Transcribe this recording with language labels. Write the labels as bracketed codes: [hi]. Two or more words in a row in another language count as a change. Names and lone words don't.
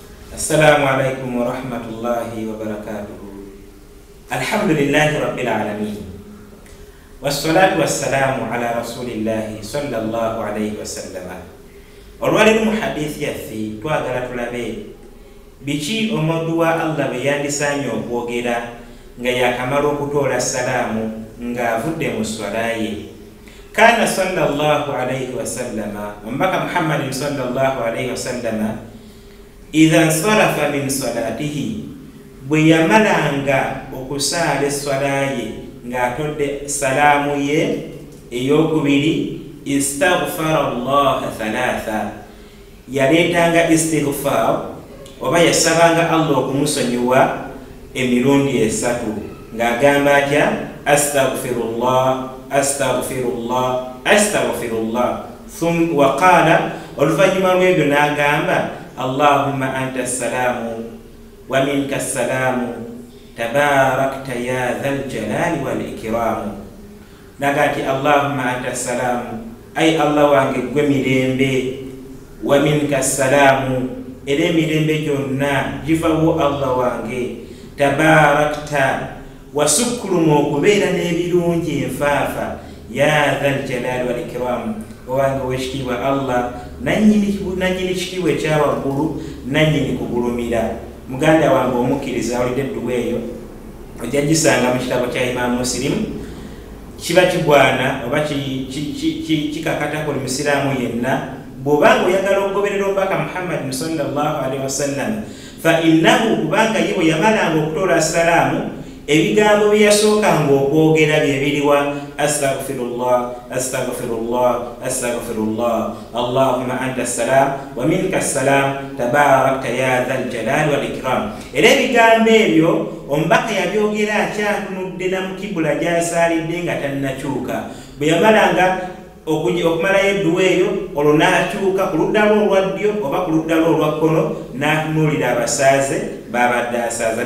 [ar] السلام عليكم ورحمة الله وبركاته. الحمد لله رب العالمين والصلاة والسلام على رسول الله صلى الله عليه وسلم. [lg] olwali muhadith yaffe twagala tulabe biki omuntu wa Allah bye yandisanye okwogera nga yakamala okutoola salaamu ng'avudde mu swala ye. [ar] كان صلى الله عليه وسلم, omubaka محمد صلى الله عليه وسلم إذا انصرف من صلاته, [lg] bwe yamalanga okusaala esswala ye ng'atodde salaamu ye ey'okubiri, [ar] استغفر الله ثلاثا, [lg] yaleetanga istighfar oba yasabanga Allah okumusonyiwa emirundi esatu ng'agamba atya [ar] أستغفر الله أستغفر الله أستغفر الله. وقال, [lg] oluvannyuma lw'ebyo n'agamba [ar] اللهم أنت السلام ومنك السلام تباركت يا ذا الجلال والإكرام. [lg] Nagati [ar] اللهم أنت السلام, [lg] ay Allah wange gwe mirembe, [ar] ومنك السلام, [lg] era emirembe gyonna givawo Allah wange, tabarakta, wasukkulumu okubeera n'ebirungi enfaafa, [ar] يا ذا الجلال والإكرام, [lg] owange ow'ekitiibwa Allah nannyini kitiibwa ekyawaggulu, nannyini kugulumira. Muganda wange omukkiriza awulidde edduwa eyo ojja gisanga mu kitabo kya Imam Muslim. Kiba kigwana oba kikakata buli musiraamu yenna bw'obanga oyagala okugoberera omubaka Muhammad [ar] صلى الله عليه وسلم, فإنه, [lg] kubanga ye bwe yamalanga okutoola salaamu ebigambo bye yasookanga okwogera bye biriwa [ar] أستغفر الله أستغفر الله أستغفر الله اللهم أنت السلام ومنك السلام تباركت يا ذا الجلال والإكرام. [lg] Era ebigambo ebyo omubaka yabyogera akyatunudde na mu kibula gy'asaalidde nga tannakyuka. Bwe yamalanga okumalayo edduwa eyo, olwo n'akyuka ku ludda lwe olwa ddyo oba ku ludda lwe olwa kkono n'atunuulira abasaaze babadde asaaza.